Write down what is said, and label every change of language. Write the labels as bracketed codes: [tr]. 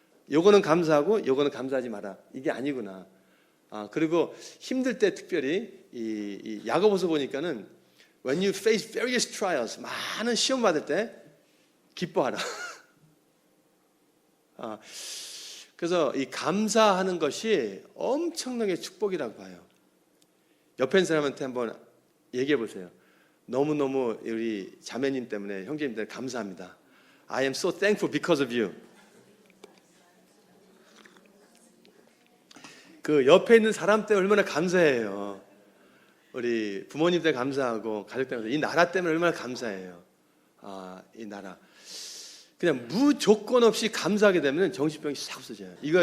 [ko] 요거는 감사하고 요거는 감사하지 마라, 이게 아니구나. 그리고 힘들 때 특별히 이 야고보서 보니까는 [en] when you face various trials, [ko] 많은 시험 받을 때 기뻐하라. 그래서 이 감사하는 것이 엄청나게 축복이라고 봐요. 옆에 있는 사람한테 한번 얘기해 보세요. 너무너무 우리 자매님 때문에, 형제님 때문에 감사합니다. [en] I am so thankful because of you. [ko] 그 옆에 있는 사람 때문에 얼마나 감사해요. 우리 부모님 때문에 감사하고, 가족 때문에, 이 나라 때문에 얼마나 감사해요. 이 나라. 그냥 무조건 없이 감사하게 되면 정신병이 싹 없어져요.